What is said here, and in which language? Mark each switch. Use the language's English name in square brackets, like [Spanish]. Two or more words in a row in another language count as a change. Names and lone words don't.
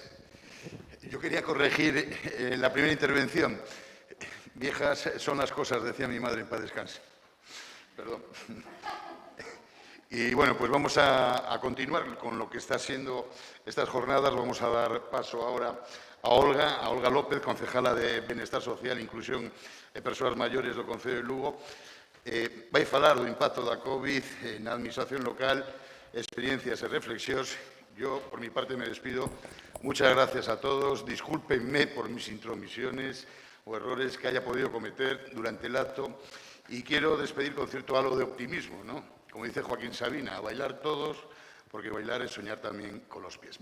[Spanish] Yo quería corregir la primera intervención. Viejas son las cosas, decía mi madre, en paz descanse. Perdón. Y bueno, pues vamos a continuar con lo que está siendo estas jornadas. Vamos a dar paso ahora a Olga López, concejala de Benestar Social e Inclusión de Persoas Maiores do Concello de Lugo. [Galician] Vai falar do impacto da COVID na administración local, experiencias e reflexións. [Spanish] Yo, por mi parte, me despido. Muchas gracias a todos. Discúlpenme por mis intromisiones o errores que haya podido cometer durante el acto. Y quiero despedir con cierto halo de optimismo, ¿no? Como dice Joaquín Sabina, a bailar todos, porque bailar es soñar también con los pies.